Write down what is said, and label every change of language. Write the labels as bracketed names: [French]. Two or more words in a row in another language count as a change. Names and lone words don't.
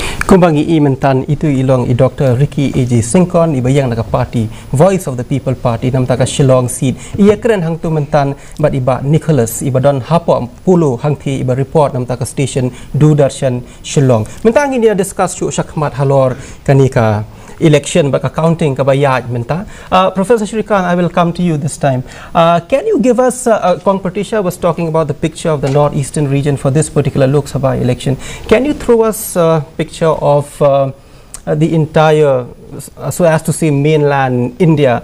[Khasi] Kumbangi i mentan itu ilong i Dr. Ricky AJ Singkon ibayang naka party Voice of the People Party nam taka Shillong seat iya keren hang tu mentan bat iba Nicholas iba don hapo pulo hang thi iba report nam taka station Doordarshan Shillong mentang ini discuss chu shakmat halor kanika election but accounting kabayaj menta. [English] Professor Shrikant, I will come to you this time. Can you give us, Kong Pratisha was talking about the picture of the northeastern region for this particular Lok Sabha election. Can you throw us a picture of the entire, so as to say, mainland India?